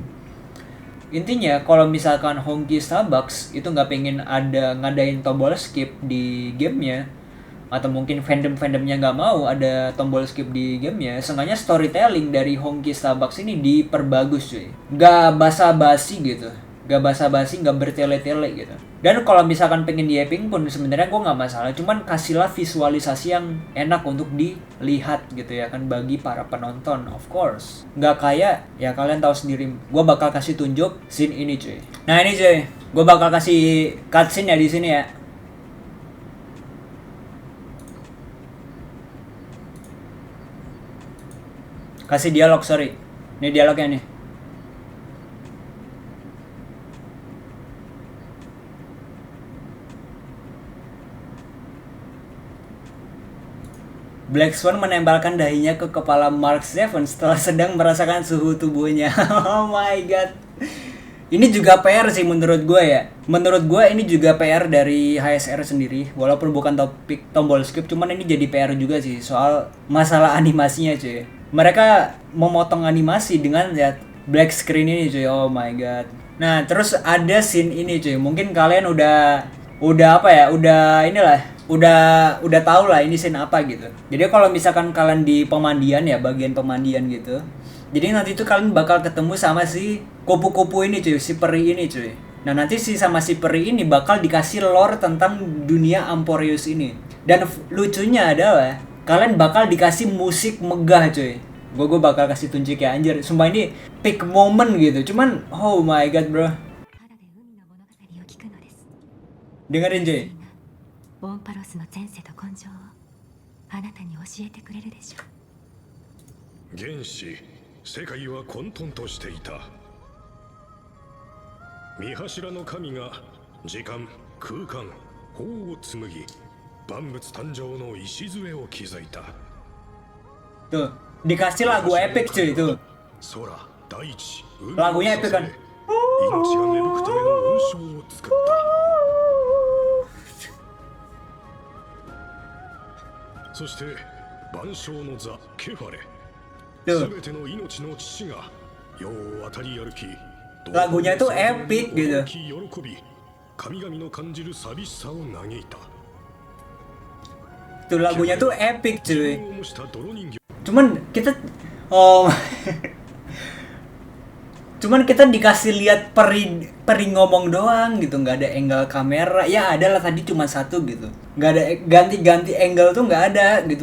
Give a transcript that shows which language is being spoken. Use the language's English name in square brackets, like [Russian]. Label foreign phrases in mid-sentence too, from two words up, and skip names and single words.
[Indonesian] Intinya kalau misalkan Honky Starbucks itu nggak pengen ngadain tombol skip di gamenya, atau mungkin fandom-fandomnya nggak mau ada tombol skip di gamenya, seenggaknya storytelling dari Honky Starbucks ini diperbagus cuy. Nggak basa-basi gitu. Gak basa-basi, gak bertele-tele gitu. Dan kalau misalkan pengen di-apping pun sebenarnya gue gak masalah. Cuman kasihlah visualisasi yang enak untuk dilihat gitu ya kan, bagi para penonton [English] of course. [Indonesian] Gak kayak, ya kalian tahu sendiri, gue bakal kasih tunjuk scene ini cuy. Nah ini cuy, gue bakal kasih cutscene ya di sini ya. Kasih dialog, sorry. Ini dialognya nih. Black Swan menempelkan dahinya ke kepala Mark Seven setelah sedang merasakan suhu tubuhnya. [English] Oh my god. [Indonesian] Ini juga PR sih menurut gue ya. Menurut gue ini juga PR dari HSR sendiri. Walaupun bukan topik tombol skip, cuman ini jadi PR juga sih soal masalah animasinya cuy. Mereka memotong animasi dengan ya [English] black screen [Indonesian] ini cuy. [English] Oh my god. [Indonesian] Nah terus ada scene ini cuy. Mungkin kalian udah apa ya? Udah tahu lah ini scene apa gitu. Jadi kalau misalkan kalian di pemandian ya, bagian pemandian gitu. Jadi nanti tuh kalian bakal ketemu sama si kupu-kupu ini cuy, si peri ini cuy. Nah nanti sama si peri ini bakal dikasih lore tentang dunia Amphoreus ini. Dan lucunya adalah kalian bakal dikasih musik megah cuy. Gue bakal kasih tunjuk ya anjir. Sumpah ini [English] peak moment [Indonesian] gitu. [English] Cuman oh my god bro. [Indonesian] Dengerin cuy. [Japanese] オンパロスの前世と根性をあなたに教えてくれるでしょう。原始世界は混沌としていた。見柱の神が時間空間法を紡ぎ万物誕生の礎を築いた。 [Indonesian] Tuh dikasih lagu epic cuy itu. Lagunya epic kan. [Japanese] 命が芽吹くための温床を作った。そして万象の座ケファレ、すべての命の父が世を渡り歩き、 [Indonesian] lagunya tuh epic gitu. [Japanese] 喜び神々の感じる寂しさを嘆いた。 [Indonesian] Tuh lagunya tuh epic cuy. Cuman kita cuman kita dikasih lihat peri ngomong doang gitu, nggak ada angle kamera. Ya ada lah tadi cuma satu gitu, nggak ada ganti angle tuh nggak ada gitu.